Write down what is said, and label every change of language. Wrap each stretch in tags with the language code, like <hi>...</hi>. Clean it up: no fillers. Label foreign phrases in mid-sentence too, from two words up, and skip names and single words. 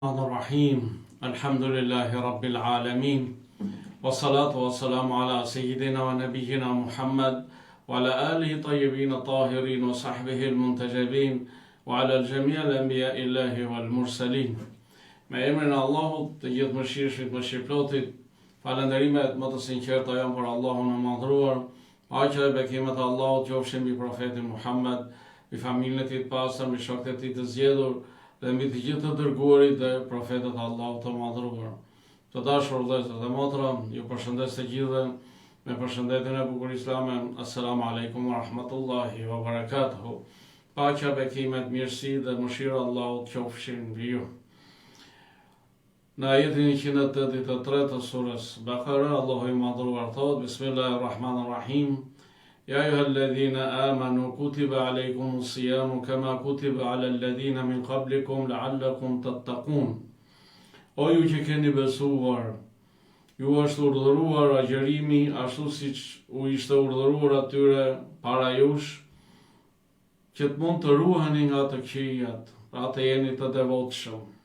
<ar>الرحمن الرحيم الحمد لله رب العالمين والصلاة والسلام على سيدنا ونبينا محمد وعلى آله الطيبين الطاهرين وصحبه المنتجبين وعلى الجميع الأنبياء الله والمرسلين.</ar> <sq>Me emrin e Allahut, të gjithë mëshirshit, mëshirplotit, falënderimet më të sinqerta janë për Allahun e madhruar. Paqja dhe bekimet e Allahut qofshin mbi profetin Muhammed, mbi familjen e tij të pastër, mbi shokët e tij të zgjedhur dhe mbi të gjithë të dërguarit dhe profetët e Allahut të madhruar. Të dashur vëllezër dhe motra, ju përshëndes të gjithëve me përshëndetjen e bukur islame.</sq> <ar>السلام عليكم ورحمة الله وبركاته.</ar> <sq>Paqja, bekimet, mirësi dhe mëshira e Allahut qofshin mbi ju. Në ajetin 183 të surës Bakara, Allahu i madhruar thot:</sq> <ar>بسم الله الرحمن الرحيم. يا أيها الذين آمنوا كتب عليكم الصيام كما كتب على الذين من قبلكم لعلكم تتقون.</ar> <sq>O ju që keni besuar, ju është urdhëruar agjërimi ashtu siç u ishte urdhëruar atyre para jush, që të mund të ruheni nga të këqijat, pra të jeni të devotshëm.</sq>